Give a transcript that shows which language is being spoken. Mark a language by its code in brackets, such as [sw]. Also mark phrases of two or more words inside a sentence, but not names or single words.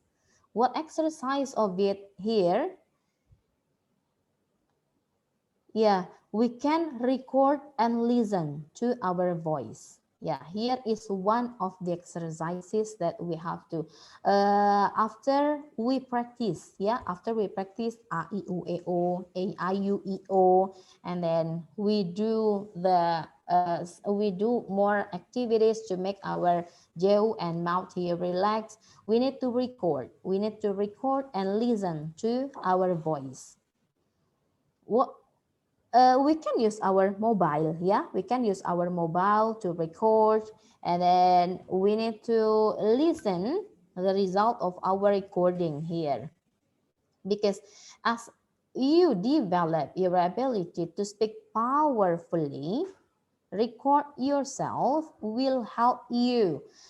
[en] What exercise of it here? Yeah, we can record and listen to our voice. Yeah, here is one of the exercises that we have to after we practice. Yeah, after we practice a I U E O, a I U E O, and then we do more activities to make our jaw and mouth here relax. We need to record. We need to record and listen to our voice. What we can use our mobile. Yeah, we can use our mobile to record, and then we need to listen the result of our recording here, because as you develop your ability to speak powerfully, record yourself will help you